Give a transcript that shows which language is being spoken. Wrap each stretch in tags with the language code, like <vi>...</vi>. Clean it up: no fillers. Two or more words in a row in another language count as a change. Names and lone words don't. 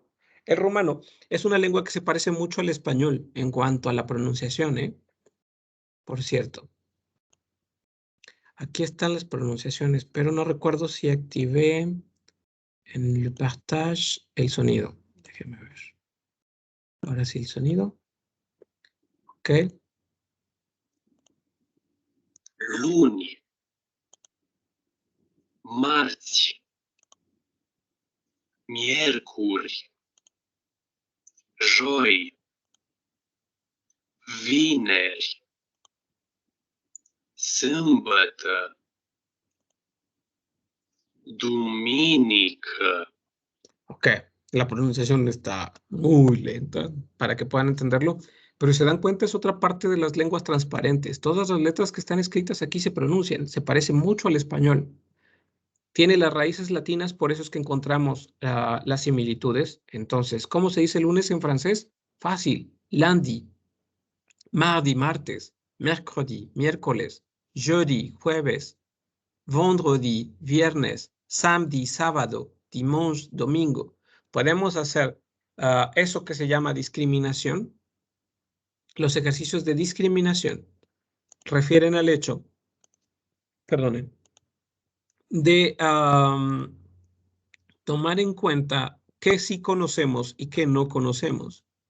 <es>El rumano es una lengua que se parece mucho al español en cuanto a la pronunciación, ¿eh? Por cierto. Aquí están las pronunciaciones, pero no recuerdo si activé en el partage el sonido. Déjenme ver. Ahora sí el sonido. Ok.</es> <ro>Luni, marți, miercuri, joi, vineri, sâmbătă, duminică.</ro> <es>Ok, la pronunciación está muy lenta para que puedan entenderlo, pero si se dan cuenta es otra parte de las lenguas transparentes. Todas las letras que están escritas aquí se pronuncian, se parece mucho al español. Tiene las raíces latinas, por eso es que encontramos las similitudes. Entonces, ¿cómo se dice lunes en francés? Fácil,</es> <fr>lundi, mardi, martes, mercredi, miércoles, jeudi, jueves, vendredi, viernes, samedi, sábado, dimanche,</fr> <es>domingo. Podemos hacer eso que se llama discriminación. Los ejercicios de discriminación refieren al hecho, perdonen, de tomar en cuenta qué sí conocemos y qué no conocemos.</es>